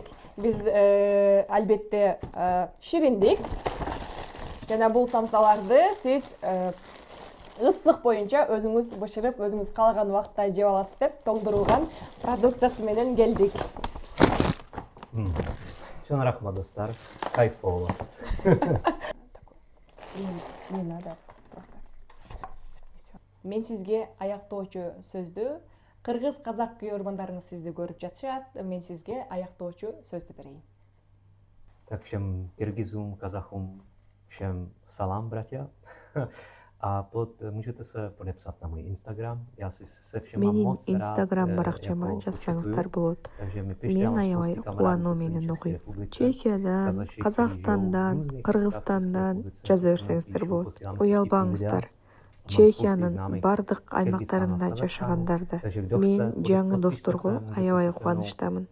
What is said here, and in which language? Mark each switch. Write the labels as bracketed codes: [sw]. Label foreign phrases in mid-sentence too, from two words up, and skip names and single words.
[ky] Биз албетте шириндик. Жана бул самсаларды сиз ысык боюнча өзүңүз бышырып, өзүңүз каалаган убакытта жеп аласыз деп тоңдурулган продукциясы менен келдик. Чоң рахмат достар. Кайфоло. [ru] Не надо просто. [ky] Мен сизге аяктоочу сөздү, кыргыз-казак күйөрмандарыңыз сизди көрүп жатышат. Мен сизге аяктоочу сөздү берейин. [ru] Так, всем киргизам, казахам, всем салам, братья. Можете се подписать на мой инстаграм. [ky] Менин инстаграм баракчама жазсаңыздар болот. Мен аябай кубануу менен окуйм. Чехиядан, Казакстандан, Кыргызстандан жаза берсеңиздер болот. Уялбаңыздар. Чехиянын бардык аймактарында жашагандарды мен жаңы досторго аябай кубанычтамын.